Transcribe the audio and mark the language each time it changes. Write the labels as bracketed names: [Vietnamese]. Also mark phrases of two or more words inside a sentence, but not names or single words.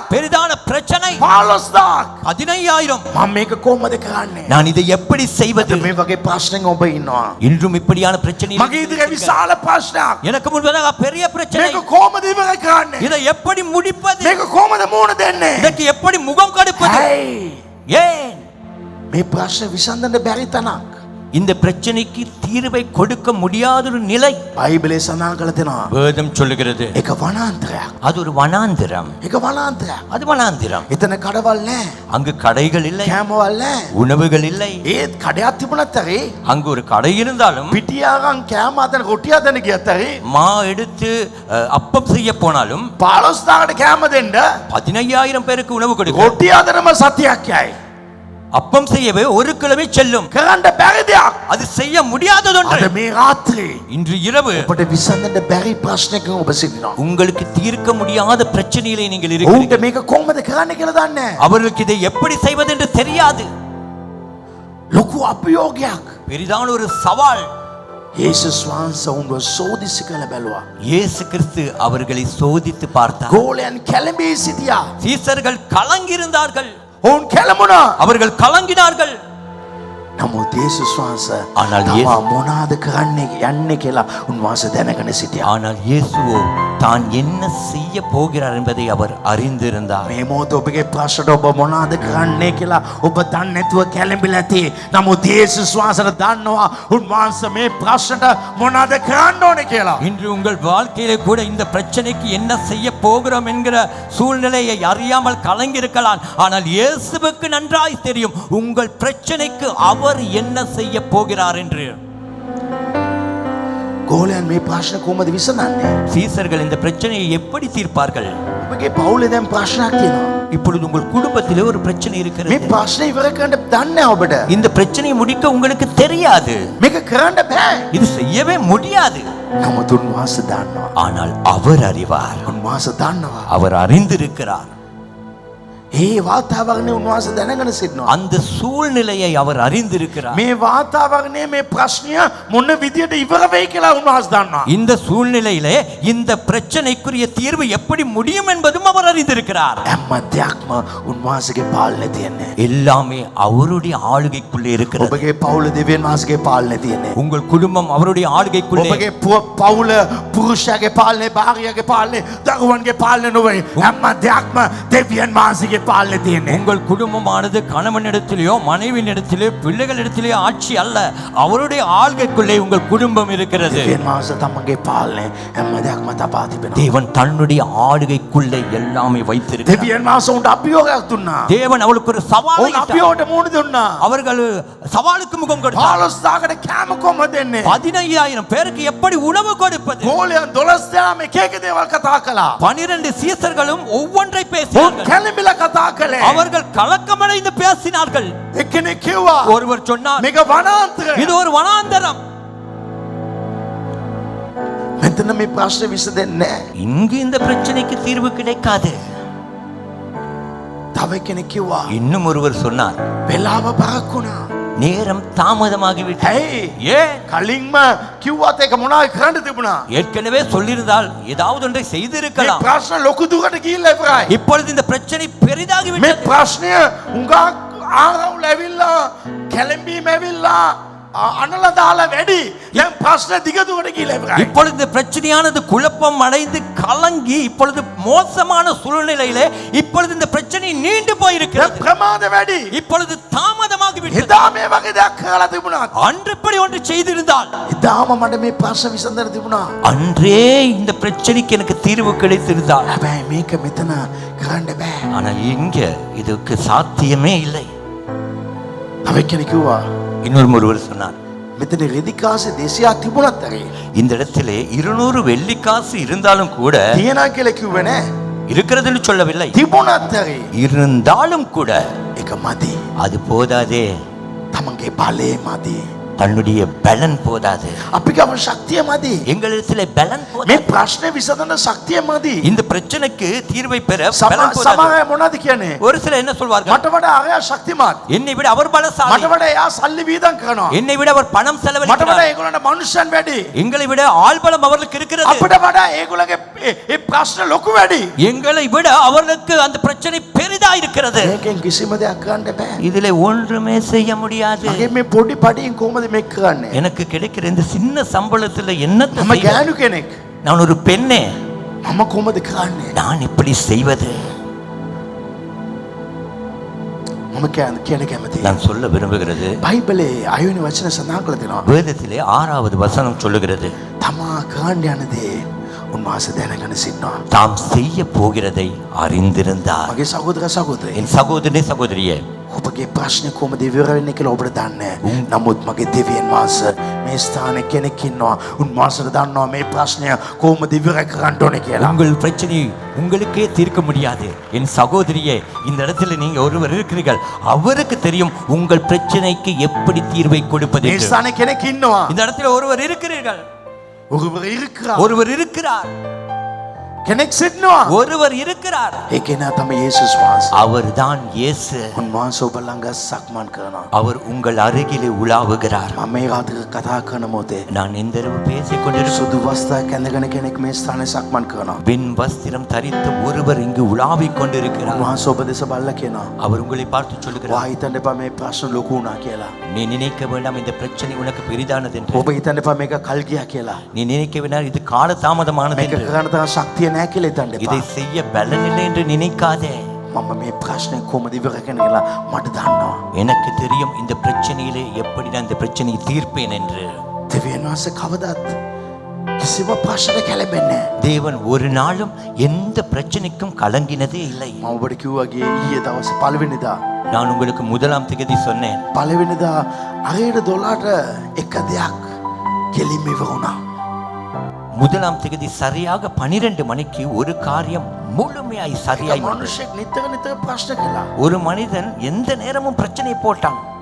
[Tamil] பெரிதான பிரச்சனை. 15000. 15000. [Sinhala] මම මේක කොහොමද කරන්නේ? [Tamil] நான் இதை எப்படி செய்வது? [Sinhala] මේ වගේ ප්‍රශ්නෙක ඔබ ඉන්නවා. [Tamil] இன்றும் இப்படியான பிரச்சனை [Sinhala] මගේ ඉදිරියේ විශාල ප්‍රශ්නයක්. [Tamil] எனக்கு முன்பதாக பெரிய பிரச்சனை. [Sinhala] මේක කොහොමද ඉවර කරන්නේ? [Tamil] இதை எப்படி முடிப்பது? [Sinhala] මේක කොහොමද මුහුණ දෙන්නේ? [Tamil] இதற்கு எப்படி முகம் கொடுப்பது? [Sinhala] ඇයි? [Tamil] ஏன் [Sinhala] මේ ප්‍රශ්න විසඳන්න බැරි තනක්. [Tamil] இந்த பிரச்சனைக்கு தீர்வை கொடுக்க முடியாத ஒரு நிலை [Sinhala] බයිබලයේ සඳහන් කරලා තියෙනවා. [Tamil] வேதம் சொல்லுகிறது. [Sinhala] ඒක වනාන්තරයක්. [Tamil] அது ஒரு வனாந்திரம். [Sinhala] ඒක වනාන්තරයක්. [Tamil] அது வனாந்திரம். [Sinhala] එතන කඩවල් නැහැ. [Tamil] அங்கு கடைகள் இல்லை, [Sinhala] කෑමවල් නැහැ. [Tamil] உணவுகள் இல்லை. [Sinhala] ඒත් කඩයක් තිබුණත් ඇරේ [Tamil] அங்கு ஒரு கடை இருந்தாலும் [Sinhala] පිටියාගන් කෑම අතන රොටි අතන ගියත් ඇරේ [Tamil] மா எடுத்து அப்பம் செய்ய போனாலும் [Sinhala] 15000කට කෑම දෙන්න [Tamil] 15000 பேருக்கு உணவு கொடுக்க [Sinhala] රොටි අතනම සතියක් යයි. [Tamil] அப்பம் செய்யவே ஒரு கிழமை செல்லும். [Sinhala] කරන්න බැරි දෙයක්. [Tamil] அது செய்ய முடியாததொன்று. [Sinhala] අද මේ රාත්‍රී [Tamil] இன்று இரவு [Sinhala] ඔබට විසඳන්න බැරි ප්‍රශ්නයකින් ඔබ සිටිනවා. [Tamil] உங்களுக்கு தீர்க்க முடியாத பிரச்சனையிலே நீங்கள் [Sinhala] ඔවුන්ට [Tamil] இருக்கிறீர்கள். [Sinhala] මේක කොහොමද කරන්න කියලා දන්නේ නැහැ. [Tamil] அவர்களுக்கு இதை எப்படி செய்வது என்று தெரியாது. [Sinhala] ලොකු අභියෝගයක්. [Tamil] பெரிதான ஒரு சவால். [Sinhala] යේසුස් වහන්සේ උන්ව සෝදිසි කළ බැලුවා. [Tamil] இயேசு கிறிஸ்து அவர்களை சோதித்து பார்த்தார். [Sinhala] ගෝලයන් කැළඹී සිටියා. [Tamil] சீசர்கள் கலங்கியிருந்தார்கள். [Sinhala] ඔවුන් කැළඹුණා. [Tamil] அவர்கள் கலங்கினார்கள். [Sinhala] නමුත් යේසුස් වහන්සේ [Tamil] ஆனால் [Sinhala] තමා මොනවාද කරන්නේ යන්නේ කියලා උන්වහන්සේ දැනගෙන සිටියා. [Tamil] ஆனால் இயேசுவோ தான் என்ன செய்ய போகிறார் என்பதை அவர் அறிந்திருந்தார். [Sinhala] මේ මොහොත ඔබගේ ප්‍රශ්නට ඔබ මොනවාද කරන්නේ කියලා ඔබ දන්නේ නැතුව කැළඹිලා ඇති. නමුත් යේසුස් වහන්සේ දන්නවා උන්වහන්සේ මේ ප්‍රශ්නට මොනවාද කරන්න ඕනේ කියලා. [Tamil] இன்று உங்கள் வாழ்க்கையிலே கூட இந்த பிரச்சனைக்கு என்ன செய்ய போகிறோம் என்கிற சூழ்நிலையை அறியாமல் கலங்கியிருக்கலாம். ஆனால் இயேசுவுக்கு நன்றாய் தெரியும் உங்கள் பிரச்சனைக்கு அவர் என்ன செய்ய போகிறார் என்று. [Sinhala] ගෝලයන් මේ ප්‍රශ්න කොහොමද විසඳන්නේ? [Tamil] சீசர்கள் இந்த பிரச்சனையை எப்படி தீர்ப்பார்கள்? [Sinhala] ඔබගේ පවුලේ දැන් ප්‍රශ්නයක් තියෙනවා. [Tamil] இப்பொழுது உங்கள் குடும்பத்திலே ஒரு பிரச்சனை [Sinhala] මේ [Tamil] இருக்கிறது. [Sinhala] ප්‍රශ්නේ ඉවර කරන්න දන්නේ නැහැ ඔබට. [Tamil] இந்த பிரச்சனையை முடிக்க உங்களுக்கு தெரியாது. [Sinhala] මේක කරන්න බෑ. [Tamil] இது செய்யவே முடியாது. [Sinhala] නමුත් උන්වහන්සේ දන්නවා. [Tamil] ஆனால் அவர் அறிவார். [Sinhala] උන්වහන්සේ දන්නවා. [Tamil] அவர் அறிந்திருக்கிறார். [Sinhala] ඒ වාතාවරණය උන්වහන්සේ දැනගෙන සිටිනවා. [Tamil] அந்த சூழ்நிலையை அவர் அறிந்திருக்கிறார். [Sinhala] මේ වාතාවරණය මේ ප්‍රශ්නය මොන විදියට ඉවර වෙයි කියලා උන්වහන්සේ දන්නවා. [Tamil] இந்த சூழ்நிலையிலே இந்த பிரச்சனைக்குரிய தீர்வு எப்படி முடியும் என்பதும் அவர் அறிந்திருக்கிறார். [Sinhala] හැම දෙයක්ම උන්වහන්සේගේ පාලනේ තියෙන්නේ. [Tamil] எல்லாமே அவருடைய ஆளுகைக்குள்ளே இருக்கிறது. [Sinhala] ඔබගේ පවුල දෙවියන් වහන්සේගේ පාලනේ තියෙන්නේ. [Tamil] உங்கள் குடும்பம் அவருடைய ஆளுகைக்குள்ளே. [Sinhala] ඔබගේ පවුල පුරුෂයාගේ පාලනේ, භාර්යාගේ පාලනේ, දරුවන්ගේ පාලනේ නොවේ. හැම දෙයක්ම දෙවියන් වහන්සේගේ තමන්ගේ පාලනේ තියෙන්නේ. [Tamil] உங்கள் குடும்பமானது கணவனிடத்திலேயோ மனைவியினிடத்திலேயோ பிள்ளைகளிடத்திலேயோ ஆட்சி அல்ல, அவருடைய ஆள்கைக்குள்ளே உங்கள் குடும்பம் இருக்கிறது. [Sinhala] දෙවියන් වහන්සේ තමන්ගේ පාලනේ හැම දෙයක්ම තබා තිබෙනවා. [Tamil] தேவன் தன்னுடைய ஆளுகைக்குள்ளே எல்லாமே வைத்திருக்கிறார். [Sinhala] දෙවියන් වහන්සේ උන්ට අභියෝගයක් දුන්නා. [Tamil] தேவன் அவளுக்கு ஒரு சவாலை [Sinhala] උන් අභියෝගයට මුහුණ දුන්නා. [Tamil] அவர்கள் சவாலுக்கு முகம் கொடுத்தார். [Sinhala] 15000කට කෑම කොහොමද දෙන්නේ? [Tamil] 15000 பேருக்கு எப்படி உணவு கொடுப்பது? [Sinhala] ගෝලයන් 12 දෙනාම එක එක දේවල් කතා කළා. [Tamil] 12 சீசர்களும் ஒவ்வொன்றை [Sinhala] උන් [Tamil] பேசினார்கள். [Sinhala] කැළඹිලා කතා කළේ. [Tamil] அவர்கள் கலக்கமடைந்து பேசினார்கள். [Sinhala] එක්කෙනෙක් කිව්වා [Tamil] ஒருவர் சொன்னார், [Sinhala] මේක වනාන්තරය. [Tamil] இது ஒரு வனாந்தரம். [Sinhala] මෙතන මේ ප්‍රශ්නේ විසඳෙන්නේ නැහැ. [Tamil] இங்கு இந்த பிரச்சனைக்கு தீர்வு கிடைக்காது. [Sinhala] තව කෙනෙක් කිව්වා [Tamil] இன்னும் ஒருவர் சொன்னார், [Sinhala] වෙලාව බරක් වුණා. [Tamil] நேரம் தாமதமாகிவிட்டது. [Sinhala] ඇයි? [Tamil] ஏன்? [Sinhala] කලින්ම කිව්වත් ඒක මොනවද කරන්න තිබුණා? [Tamil] ஏற்கனவே சொல்லியிருந்தால் ஏதாவது ஒன்றை [Sinhala] මේ [Tamil] செய்திருக்கலாம். [Sinhala] ප්‍රශ්න ලොකු දුරට ගිහිල්ලා ඉවරයි. [Tamil] இப்பொழுது இந்த பிரச்சனை [Sinhala] මේ [Tamil] பெரிதாகிவிட்டது. [Sinhala] ප්‍රශ්නය උඟක් ආරවුල ඇවිල්ලා කැළඹීම ඇවිල්ලා අනලා දාලා වැඩි. දැන් ප්‍රශ්න දිග දුරට ගිහිල්ලා ඉවරයි. [Tamil] இப்பொழுது இந்த பிரச்சனையானது குழப்பம் அடைந்து கலங்கி இப்பொழுது மோசமான சூழ்நிலையிலே இப்பொழுது இந்த பிரச்சனை நீண்டு [Sinhala] දැන් [Tamil] போயிருக்கிறது. [Sinhala] ප්‍රමාද වැඩි. [Tamil] இப்பொழுது தாமதமாகிவிட்டது. [Sinhala] එදා මේ වගේ දෙයක් කරලා තිබුණා. [Tamil] அன்று இப்படி ஒன்று செய்திருந்தால், [Sinhala] එදාම මට මේ ප්‍රශ්න විසඳන්න තිබුණා. [Tamil] அன்றே இந்த பிரச்சனைக்கு எனக்கு தீர்வு கிடைத்திருந்தால். [Sinhala] හැබැයි මේක මෙතන කරන්න බෑ. [Tamil] ஆனால் இங்க இதுக்கு சாத்தியமே இல்லை. [Sinhala] තව කෙනෙක් කිව්වා [Tamil] இன்னொரு ஒருவர் சொன்னார், [Sinhala] මෙතන රෙදිකාසේ 200ක් තිබුණත් ඇයි? [Tamil] இந்த இடத்திலே 200 வெள்ளிக்காசு இருந்தாலும் கூட, [Sinhala] තියනා කියලා කිව්වේ නෑ. [Tamil] இருக்கிறதுன்னு சொல்லவில்லை, [Sinhala] තිබුණත් ඇයි? [Tamil] இருந்தாலும் கூட [Sinhala] ඒක මදි. [Tamil] அது போதாதே. [Sinhala] තමන්ගේ බලය මදි. [Tamil] தன்னுடைய பலன் போதாது. [Sinhala] අපි ගම ශක්තිය මදි. [Tamil] எங்களிடத்திலே பலன் [Sinhala] මේ [Tamil] போதாது. [Sinhala] ප්‍රශ්නේ විසඳන ශක්තිය මදි. [Tamil] இந்த பிரச்சனைக்கு தீர்வை பெற பலன் போதாது. [Sinhala] සමහර අය මොනවද කියන්නේ? [Tamil] ஒரு சிலர் என்ன சொல்வார்கள், [Sinhala] මට වඩා අරයා ශක්තිමත්. [Tamil] என்னை விட அவர் பலசாலி, [Sinhala] මට වඩා එයා සල්ලි වීදම් කරනවා. [Tamil] என்னை விட அவர் பணம் [Sinhala] මට වඩා [Tamil] செலவழிக்கிறார், [Sinhala] ඒගොල්ලන්ට මනුෂ්‍යයන් වැඩි. [Tamil] எங்களை விட ஆள்பலம் அவர்களுக்கு இருக்கிறது, [Sinhala] අපිට වඩා ඒගොල්ලන්ගේ ඒ ප්‍රශ්න ලොකු වැඩි. [Tamil] எங்களை விட அவர்களுக்கு அந்த பிரச்சனை பெரிதா இருக்கிறது. [Sinhala] මේකෙන් කිසිම දෙයක් කරන්න බෑ. [Tamil] இதிலே ஒன்றுமே செய்ய முடியாது. [Sinhala] මගේ මේ පොඩි පඩියෙන් කොහොමද මේක කරන්නේ? [Tamil] எனக்கு கிடைக்கிற இந்த சின்ன சம்பளத்துல என்னத்தை [Sinhala] මම [Tamil] செய்வது? [Sinhala] ගෑනු කෙනෙක්. [Tamil] நான் ஒரு பெண்ணே, [Sinhala] මම කොහොමද කරන්නේ? [Tamil] நான் எப்படி செய்வது? [Sinhala] මම කියන කැමති. [Tamil] நான் சொல்ல விரும்புகிறது, [Sinhala] බයිබලේ 6 වෙනි වචන සඳහන් කරලා තියෙනවා. [Tamil] வேதத்திலே 6வது வசனம் சொல்லுகிறது, [Sinhala] තමා කරන්න යන දේ උන්වහන්සේ දැනගෙන සිටිනවා. [Tamil] தாம் செய்ய போகிறதை அறிந்திருந்தார். [Sinhala] මගේ සහෝදර සහෝදරයනි, [Tamil] என் சகோதரனே சகோதரியே, [Sinhala] ඔබගේ ප්‍රශ්නේ කොහොමද ඉවර වෙන්නේ කියලා ඔබට දන්නේ නැහැ. නමුත් මගේ දෙවියන් වහන්සේ මේ ස්ථානයේ කෙනෙක් ඉන්නවා. උන්වහන්සේට දන්නවා මේ ප්‍රශ්නය කොහොමද ඉවර කරන්න ඕනේ කියලා. [Tamil] உங்கள் பிரச்சனை உங்களுக்கே தீர்க்க முடியாது. என் சகோதரியே, இந்த இடத்துல நீங்க ஒருவர் இருக்கிறீர்கள், அவருக்கு தெரியும் உங்கள் பிரச்சனைக்கு எப்படி தீர்வை கொடுப்பது [Sinhala] මේ [Tamil] என்று. [Sinhala] ස්ථානයේ කෙනෙක් ඉන්නවා. [Tamil] இந்த இடத்துல ஒருவர் இருக்கிறீர்கள், ஒருவர் இருக்கிறார். ஒருவர் இருக்கிறார், [Sinhala] කෙනෙක් සිටිනවා. [Tamil] ஒருவர் இருக்கிறார். [Sinhala] ඒ කෙනා තමයි යේසුස් වහන්සේ. [Tamil] அவர்தான் இயேசு. [Sinhala] උන්වහන්සේ ඔබ ළඟ සක්මන් කරනවා. [Tamil] அவர் உங்கள் அருகிலே உலாவுகிறார். [Sinhala] මම මේ රාත්‍රියේ කතා කරන මොහොතේ [Tamil] நான் இந்த இரவு பேசிக் கொண்டிருக்கும் [Sinhala] සුදු වස්ත්‍රයක් ඇඳගෙන කෙනෙක් මේ ස්ථානයේ සක්මන් කරනවා. [Tamil] வெண் வஸ்திரம் தரித்த ஒருவர் இங்கு உலாவிக் கொண்டிருக்கிறார். [Sinhala] උන්වහන්සේ ඔබ දෙස බලලා කියනවා, [Tamil] அவர் உங்களை பார்த்து சொல்லுகிறார், [Sinhala] "වා හිතන්න එපා මේ ප්‍රශ්න ලොකු වුණා කියලා. [Tamil] நீ நினைக்க வேண்டாம் இந்த பிரச்சனை உனக்கு பெரிதானது என்று. [Sinhala] ඔබ හිතන්න එපා මේක කල් ගියා කියලා. [Tamil] நீ நினைக்க வேண்டாம் இது கால தாமதமானது [Sinhala] මේක [Tamil] என்று. [Sinhala] කරන්න තරම් ශක්තිය නැහැ කියලා හිතන්න එපා. [Tamil] இதை செய்ய பலன் இல்லை என்று நினைக்காதே. [Sinhala] මම මේ ප්‍රශ්නේ කොහොමද ඉවර කරන්නේ කියලා මට දන්නවා." [Tamil] எனக்கு தெரியும் இந்த பிரச்சனையிலே எப்படி நான் இந்த பிரச்சனையை தீர்ப்பேன் என்று. [Sinhala] දෙවියන් වහන්සේ කවදාත් කිසිම ප්‍රශ්නයක් කැළඹෙන්නේ නැහැ. [Tamil] தேவன் ஒரு நாளும் எந்த பிரச்சனைக்கும் கலங்கினதே இல்லை. [Sinhala] මම ඔබට කිව්වාගේ ඊයේ දවසේ පළවෙනිදා [Tamil] நான் உங்களுக்கு 1ஆம் தேதி சொன்னேன், [Sinhala] පළවෙනිදා අරේට 12ට එක දෙයක් කෙලින්ම ඉවර වුණා. [Tamil] 1ஆம் தேதி சரியாக 12 மணிக்கு ஒரு காரியம் முழுமையாய் சரியாய் வந்தது. [Sinhala] මනුෂ්‍යෙක් නිතර නිතර ප්‍රශ්න කළා. [Tamil] ஒரு மனிதன் எந்த நேரமும் பிரச்சனை போட்டான்.